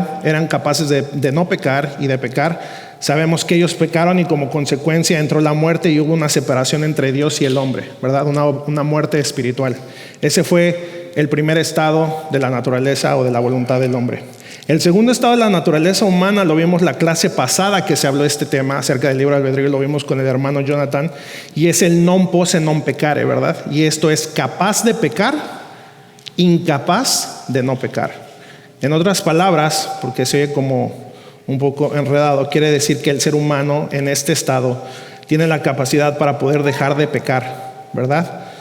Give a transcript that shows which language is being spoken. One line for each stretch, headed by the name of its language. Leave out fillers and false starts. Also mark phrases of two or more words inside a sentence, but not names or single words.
Spanish: Eran capaces de no pecar y de pecar. Sabemos que ellos pecaron y como consecuencia entró la muerte y hubo una separación entre Dios y el hombre, ¿verdad? Una muerte espiritual. Ese fue el primer estado de la naturaleza o de la voluntad del hombre. El segundo estado de la naturaleza humana lo vimos la clase pasada que se habló de este tema acerca del libre albedrío, lo vimos con el hermano Jonathan, y es el
Latin: non posse non peccare,
Spanish: ¿verdad? Y esto es capaz de pecar, incapaz de no pecar. En otras palabras, porque se oye como un poco enredado, quiere decir que el ser humano en este estado tiene la capacidad para poder dejar de pecar, ¿verdad?